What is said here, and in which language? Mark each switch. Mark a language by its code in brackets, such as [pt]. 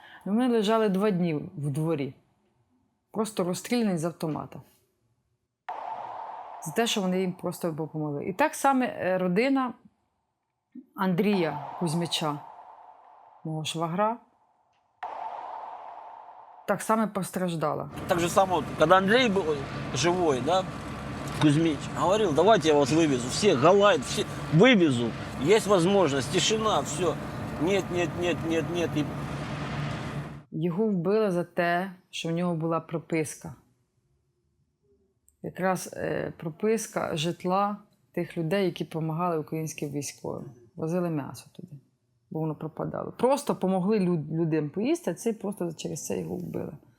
[uk] Но вони лежали 2 дні в дворі, просто розстріляні з автомата. За те, що вони їм просто допомогли. І так саме родина Андрія Кузьмича, мого швагра, так само постраждала. [ru] Так же само, когда Андрей был живой, да, Кузьмич говорил, давайте я вас вывезу, всех галает, все, вывезу, есть возможность, тишина, все. Нет. И [uk] Його вбили за те, що в нього була прописка. Якраз прописка житла тих людей, які допомагали українським військовим. Возили м'ясо туди, бо воно пропадало. Просто допомогли людям поїсти, а цей просто через це його вбили.